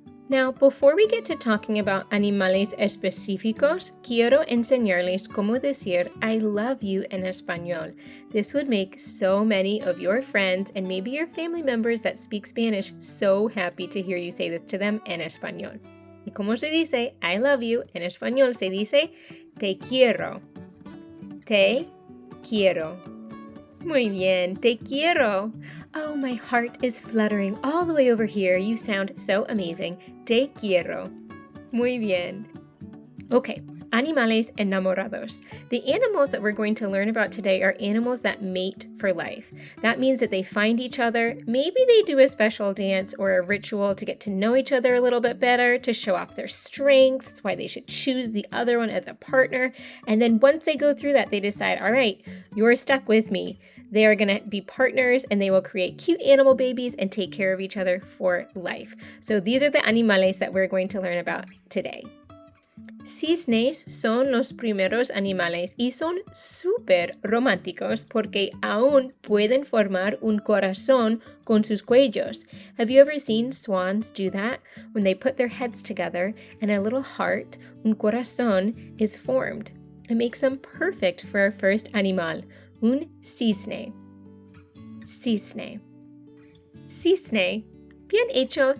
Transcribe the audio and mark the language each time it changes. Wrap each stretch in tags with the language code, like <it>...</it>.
<en>Now, before we get to talking about</en> <es>animales específicos, quiero enseñarles cómo decir</es> <en>I love you</en> <es>en español.</es> <en>This would make so many of your friends and maybe your family members that speak Spanish so happy to hear you say this to them</en> <es>en español. ¿Y cómo se dice</es> <en>I love you</en> <es>en español? Se dice te quiero. Te quiero. Muy bien, te quiero.</es> <en>Oh, my heart is fluttering all the way over here. You sound so amazing.</en> <es>Te quiero. Muy bien. Okay, animales enamorados.</es> <en>The animals that we're going to learn about today are animals that mate for life. That means that they find each other. Maybe they do a special dance or a ritual to get to know each other a little bit better, to show off their strengths, why they should choose the other one as a partner. And then once they go through that, they decide, all right, you're stuck with me. They are going to be partners and they will create cute animal babies and take care of each other for life. So these are the animales that we're going to learn about today.</en> <es>Cisnes son los primeros animales y son súper románticos porque aún pueden formar un corazón con sus cuellos.</es> <en>Have you ever seen swans do that? When they put their heads together and a little heart,</en> <es>un corazón,</es> <en>is formed. It makes them perfect for our first animal,</en> <es>un cisne. Cisne. Cisne. Bien hecho.</es>